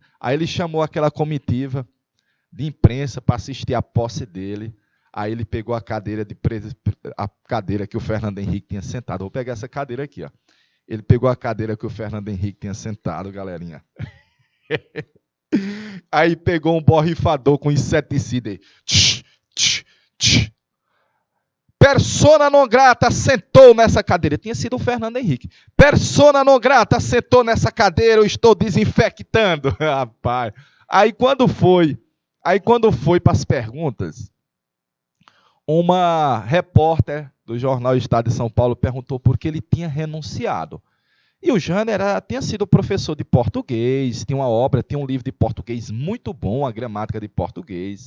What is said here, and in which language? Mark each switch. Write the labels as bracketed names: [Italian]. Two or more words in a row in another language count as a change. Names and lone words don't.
[Portuguese] Aí ele chamou aquela comitiva de imprensa para assistir a posse dele. Aí ele pegou a cadeira que o Fernando Henrique tinha sentado. Vou pegar essa cadeira aqui, ó. Ele pegou a cadeira que o Fernando Henrique tinha sentado, galerinha. Aí pegou um borrifador com inseticida aí. [Latin] Persona non grata [Portuguese] sentou nessa cadeira. Tinha sido o Fernando Henrique. [Latin] Persona non grata [Portuguese] sentou nessa cadeira, eu estou desinfectando. Rapaz. Aí quando foi para as perguntas, uma repórter do jornal Estado de São Paulo perguntou por que ele tinha renunciado. E o Jânio tinha sido professor de português, tinha um livro de português muito bom, a gramática de português.